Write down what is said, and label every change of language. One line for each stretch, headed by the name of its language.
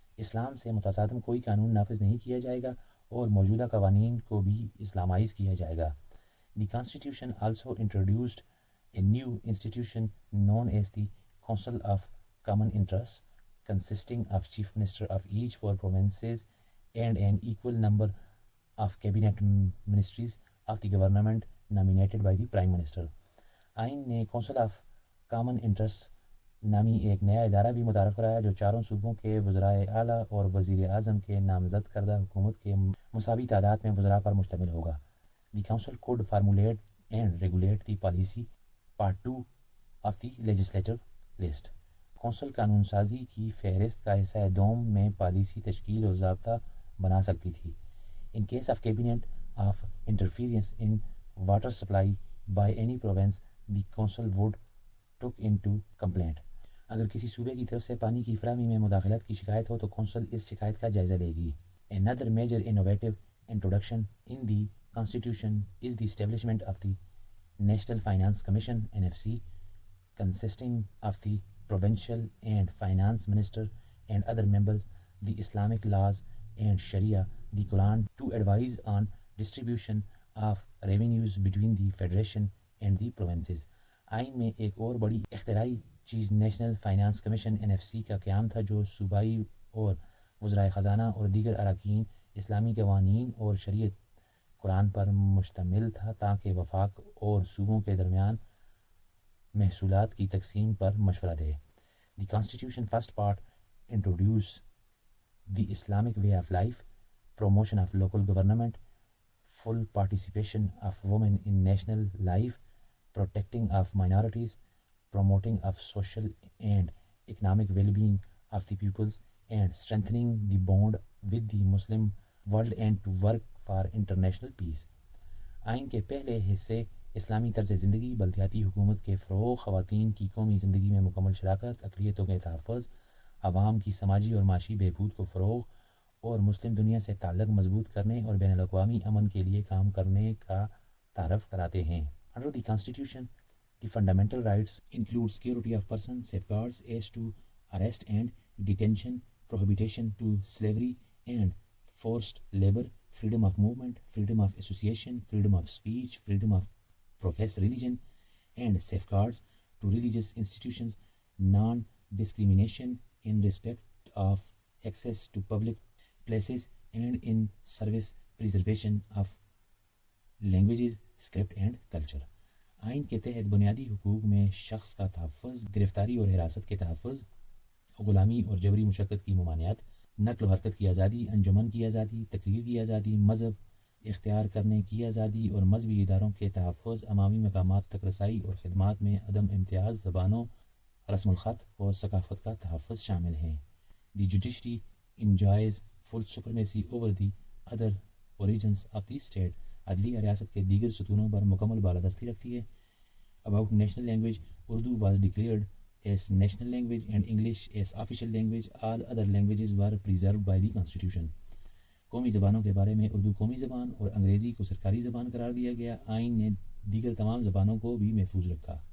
Urdu: اسلام سے متصادم کوئی قانون نافذ نہیں کیا جائے گا اور موجودہ قوانین کو بھی اسلامائز کیا جائے گا.
English: The Constitution also introduced a new institution known as the Council of Common Interest, consisting of chief minister of each 4 provinces and an equal number of cabinet ministries of the government nominated by the prime minister.
Urdu: آئین نے council of common interest نامی ایک نیا ادارہ بھی متعارف کرایا جو 4 صوبوں کے وزرائے اعلیٰ اور وزیر اعظم کے نامزد کردہ حکومت کے مساوی تعداد میں وزراء پر مشتمل ہوگا.
English: The council could formulate and regulate the policy, part 2 of the legislative list.
Urdu: Council قانون سازی کی فہرست کا حصہ دوم میں پالیسی تشکیل و ضابطہ بنا سکتی تھی.
English: In case of cabinet of interference in water supply by any province, the council would took into complaint.
Urdu: اگر کسی صوبے کی طرف سے پانی کی فراہمی میں مداخلت کی شکایت ہو تو کونسل اس شکایت کا جائزہ لے گی.
English: Another major innovative introduction in the constitution is the establishment of the National Finance Commission (NFC), consisting of the provincial and finance minister and other members, the Islamic laws and Sharia, the Quran, to advise on distribution of revenues between the federation and the provinces.
Urdu: آئین میں ایک اور بڑی اختراعی چیز national finance commission (NFC) کا قیام تھا، جو صوبائی اور وزرائے خزانہ اور دیگر اراکین اسلامی قوانین اور شریعت قرآن پر مشتمل تھا تاکہ وفاق اور صوبوں کے درمیان محصولات کی تقسیم پر مشورہ دے.
English: The Constitution first part introduce the Islamic way of life, promotion of local government, full participation of women in national life, protecting of minorities, promoting of social and economic well-being of the peoples, and strengthening the bond with the Muslim world and to work for international peace.
Urdu: آئین کے پہلے حصے اسلامی طرز زندگی، بلدیاتی حکومت کے فروغ، خواتین کی قومی زندگی میں مکمل شراکت، اقلیتوں کے تحفظ، عوام کی سماجی اور معاشی بہبود کو فروغ اور مسلم دنیا سے تعلق مضبوط کرنے اور بین الاقوامی امن کے لیے کام کرنے کا تعارف کراتے ہیں.
English: Under the Constitution, the fundamental rights include security of person, safeguards as to arrest and detention, prohibition to slavery and forced labor, freedom of movement, freedom of association, freedom of speech, freedom of profess religion, and safeguards to religious institutions, non-discrimination in respect of access to public places and in service preservation of languages, script and culture.
Urdu: آئین کے تحت بنیادی حقوق میں شخص کا تحفظ، گرفتاری اور حراست کے تحفظ، غلامی اور جبری مشقت کی ممانعت، نقل و حرکت کی آزادی، انجمن کی آزادی، تقریر کی آزادی، مذہب اختیار کرنے کی آزادی اور مذہبی اداروں کے تحفظ، عوامی مقامات تک رسائی اور خدمات میں عدم امتیاز، زبانوں، رسم الخط اور ثقافت کا تحفظ شامل ہیں.
English: The judiciary enjoys full supremacy over the other origins of the state.
Urdu: عدلیہ ریاست کے دیگر ستونوں پر مکمل بالادستی رکھتی ہے.
English: About national language, Urdu was declared as national language and English as official language. All other languages were preserved by the Constitution.
Urdu: قومی زبانوں کے بارے میں اردو قومی زبان اور انگریزی کو سرکاری زبان قرار دیا گیا. آئین نے دیگر تمام زبانوں کو بھی محفوظ رکھا.